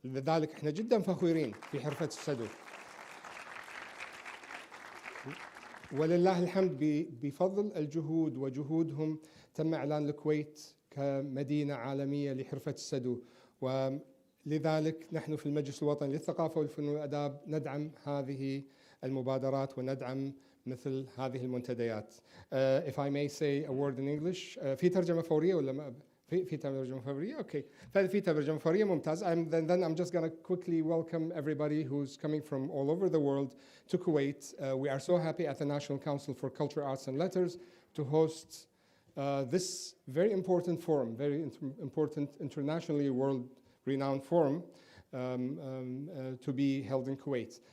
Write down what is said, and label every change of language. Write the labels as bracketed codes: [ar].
[ar] لذلك احنا جدا فخورين في حرفة السدو، ولله الحمد بفضل الجهود وجهودهم تم إعلان الكويت كمدينة عالمية لحرفة السدو. ولذلك نحن في المجلس الوطني للثقافة والفنون والآداب ندعم هذه المبادرات وندعم مثل هذه المنتديات. [en] If I may say a word in English. [ar] في ترجمة فورية ولا ما؟ في ترجمة فورية؟ أوكي. في ترجمة فورية ممتاز. [en] Then I'm just going to quickly welcome everybody who's coming from all over the world to Kuwait. We are so happy at the National Council for Culture, Arts and Letters to host this very important forum, very important internationally world-renowned forum to be held in Kuwait.